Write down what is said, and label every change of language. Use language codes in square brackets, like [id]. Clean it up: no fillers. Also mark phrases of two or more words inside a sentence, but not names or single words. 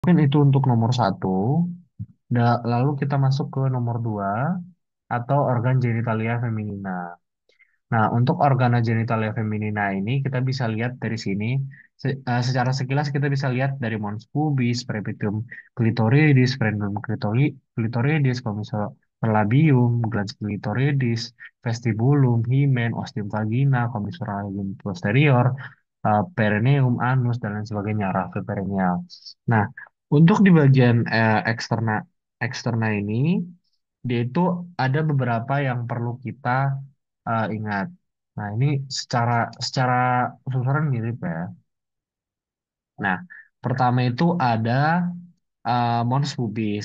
[id] Mungkin itu untuk nomor satu. Lalu kita masuk ke nomor dua atau organ [la] genitalia feminina. [id] Nah, untuk [la] organa genitalia feminina [id] ini kita bisa lihat dari sini. Secara sekilas kita bisa lihat dari [la] mons pubis, preepithelium clitoridis, frenulum clitoridis, commissura labium, glans clitoridis, vestibulum, hymen, ostium vagina, commissura posterior, perineum, anus, [id] dan lain sebagainya, [la] raphe perineal. [id] Nah, untuk di bagian eksterna ini, dia itu ada beberapa yang perlu kita ingat. Nah, ini secara secara susunan mirip ya. Nah, pertama itu ada [la] mons pubis.